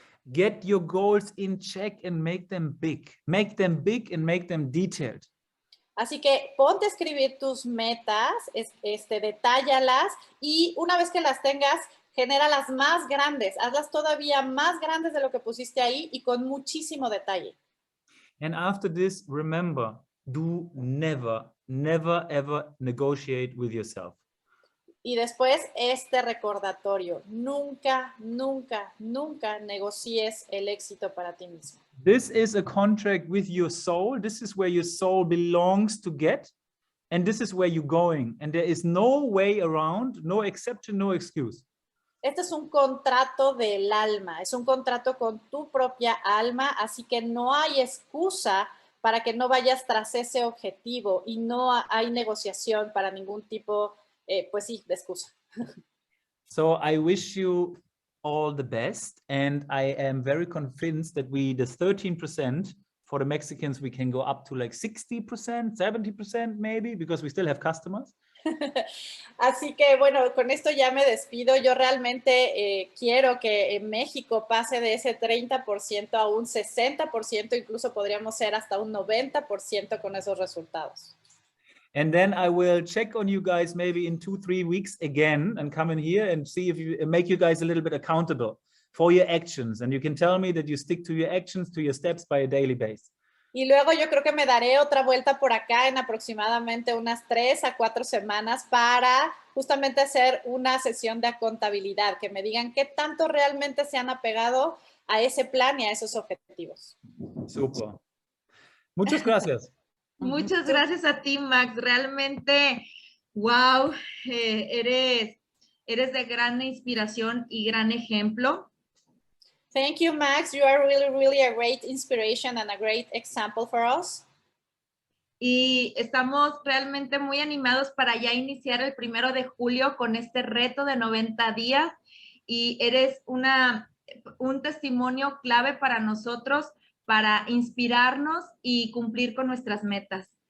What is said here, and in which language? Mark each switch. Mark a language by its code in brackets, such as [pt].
[en] Get your goals in check and make them big. Make them big and make them detailed. [es] Así que ponte a escribir tus metas, detállalas, y una vez que las tengas, genéralas más grandes, hazlas todavía más grandes de lo que pusiste ahí y con muchísimo detalle. [en] And after this, remember, do never ever negotiate with yourself. [es] Y después este recordatorio, nunca, nunca, nunca negocies el éxito para ti mismo. [en] This is a contract with your soul. This is where your soul belongs to get. And this is where you're going. And there is no way around, no exception, no excuse. [es] Este es un contrato del alma, es un contrato con tu propia alma, así que no hay excusa para que no vayas tras ese objetivo y no hay negociación para ningún tipo, pues sí, de excusa. [en] So I wish you all the best, and I am very convinced that the 13% for the Mexicans, we can go up to like 60%, 70% maybe, because we still have customers. [es] Así que bueno, con esto ya me despido. Yo realmente quiero que en México pase de ese 30% a un 60%, incluso podríamos ser hasta un 90% con esos resultados. [en] And then I will check on you guys maybe in 2-3 weeks again and come in here and see if you make you guys a little bit accountable for your actions. And you can tell me that you stick to your actions, to your steps by a daily basis. [es] Y luego yo creo que me daré otra vuelta por acá en aproximadamente unas 3 a 4 semanas para justamente hacer una sesión de contabilidad, que me digan qué tanto realmente se han apegado a ese plan y a esos objetivos. Super. Muchas gracias. Muchas gracias a ti, Max. Realmente, wow, eres Eres de gran inspiración y gran ejemplo. [en] Thank you, Max. You are really, really a great inspiration and a great example for us. [es] Y estamos realmente muy animados para ya iniciar el 1 de julio con este reto de 90 días. Y eres un testimonio clave para nosotros, para inspirarnos y cumplir con nuestras metas.